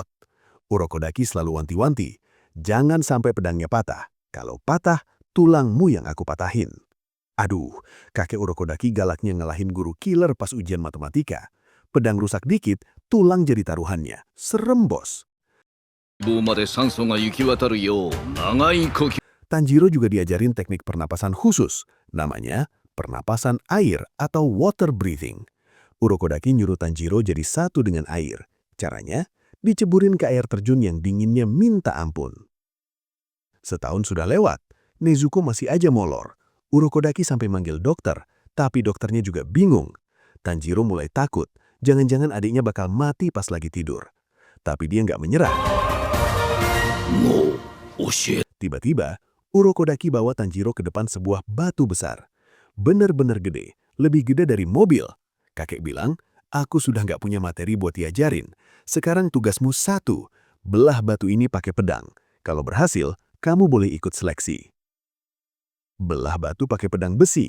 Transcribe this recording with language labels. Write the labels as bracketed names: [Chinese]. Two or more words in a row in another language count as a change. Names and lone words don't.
[Indonesian] Urokodaki selalu wanti-wanti, jangan sampai pedangnya patah. Kalau patah, tulangmu yang aku patahin. Aduh, kakek Urokodaki galaknya ngalahin guru killer pas ujian matematika. Pedang rusak dikit, tulang jadi taruhannya. Serem, bos. [Japanese] 棒まで酸素が行き渡るよう長い呼吸 [Indonesian] Tanjiro juga diajarin teknik pernapasan khusus. Namanya pernapasan air atau [English] water breathing. [Indonesian] Urokodaki nyuruh Tanjiro jadi satu dengan air. Caranya, diceburin ke air terjun yang dinginnya minta ampun. Setahun sudah lewat, Nezuko masih aja molor. Urokodaki sampai manggil dokter, tapi dokternya juga bingung. Tanjiro mulai takut, jangan-jangan adiknya bakal mati pas lagi tidur. Tapi dia nggak menyerah. [Japanese] もう教え [Indonesian] Tiba-tiba, Urokodaki bawa Tanjiro ke depan sebuah batu besar. Bener-bener gede, lebih gede dari mobil. Kakek bilang, aku sudah nggak punya materi buat diajarin. Sekarang tugasmu satu, belah batu ini pakai pedang. Kalau berhasil, kamu boleh ikut seleksi. Belah batu pakai pedang besi.